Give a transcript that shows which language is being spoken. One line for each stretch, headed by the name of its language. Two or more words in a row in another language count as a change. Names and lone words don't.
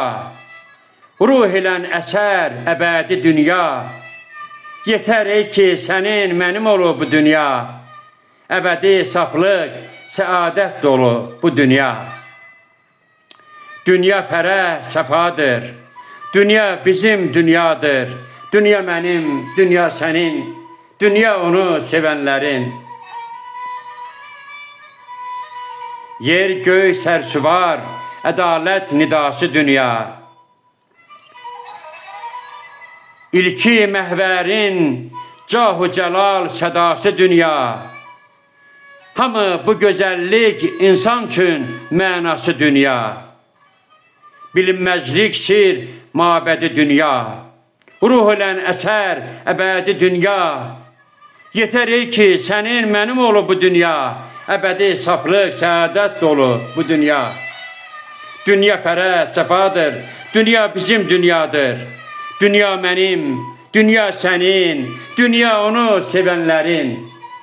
Azerbaijani: Ruh ilə əsər əbədi dünya. Yetər ey ki sənin mənim olub bu dünya. Əbədi saflıq, səadət dolu bu dünya. Dünya fərəh, səfadır, Dünya bizim dünyadır.
Turkish: Dünya benim, dünya senin. Dünya onu sevenlerin. Yer göy sersuvar, adalet nidası dünya. İlki mehverin, cahu celal sedası dünya. Hamı bu güzellik insan için mənası dünya. Bilinmezlik sir, mabedi dünya.
Azerbaijani: Ruh ilə əsər, əbədi dünya.
Turkish: Yeter ki senin benim olu bu dünya. Ebedi saflık, saadet dolu bu dünya.
Azerbaijani: Dünya fərə, sefadır. Dünya bizim dünyadır.
Turkish: Dünya benim, dünya senin. Dünya onu sevenlerin.